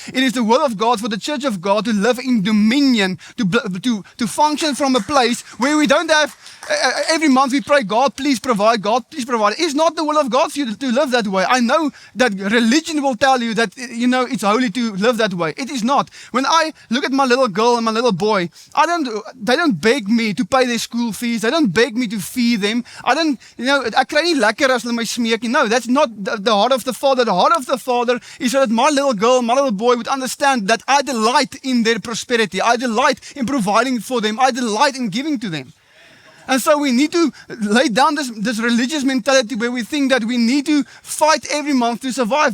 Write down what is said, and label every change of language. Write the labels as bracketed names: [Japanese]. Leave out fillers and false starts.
[English] It is the will of God for the church of God to live in dominion, to function from a place where we don't have, every month we pray, God please provide, God please provide. It's not the will of God for you to live that way. I know that religion will tell you that, you know, it's holy to live that way. It is not. When I look at my little girl and my little boy, they don't beg me to pay their school fees. They don't beg me to feed them. [Afrikaans] Ek kry nie lekker as hulle my smeek nie. [English] No, that's not the heart of the Father. The heart of the Father is so that my little girl, my little boy would understand that I delight in their prosperity. I delight in providing for them. I delight in giving to them. And so we need to lay down this religious mentality where we think that we need to fight every month to survive.